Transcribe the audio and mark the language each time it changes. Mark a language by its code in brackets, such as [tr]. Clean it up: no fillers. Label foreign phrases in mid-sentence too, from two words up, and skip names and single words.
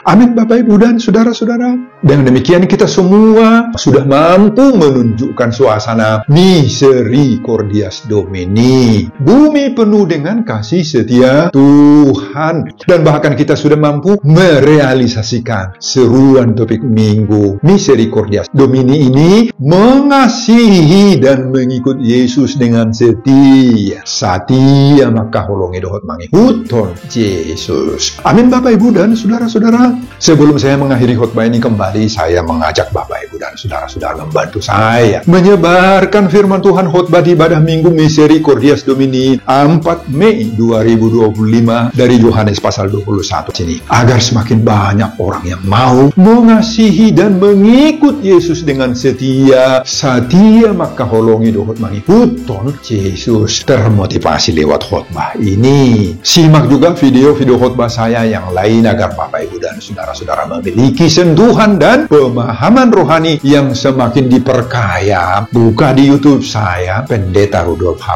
[id] Amin, Bapak, Ibu, dan saudara-saudara. Dengan demikian kita semua sudah mampu menunjukkan suasana Misericordias Domini. Bumi penuh dengan kasih setia Tuhan. Dan bahkan kita sudah mampu merealisasikan seruan topik minggu Misericordias Domini ini, mengasihi dan mengikut Yesus dengan setia. [bbc] Satia maka holongi dohot mangihuton Yesus. [id] Amin, Bapak, Ibu, dan saudara-saudara. Sebelum saya mengakhiri khotbah ini kembali, saya mengajak Bapak, Ibu, dan saudara-saudara membantu saya menyebarkan firman Tuhan khotbah di ibadah minggu Misericordias Domini 4 Mei 2025 dari Yohanes pasal 21 sini, agar semakin banyak orang yang mau mengasihi dan mengikut Yesus dengan setia. [bbc] Satia maka holongi dohot mangihuton Yesus, [id] termotivasi lewat khotbah ini. Simak juga video-video khotbah saya yang lain agar Bapak, Ibu, dan saudara-saudara memiliki sentuhan dan pemahaman rohani yang semakin diperkaya. Buka di YouTube saya, Pendeta Rudolf H.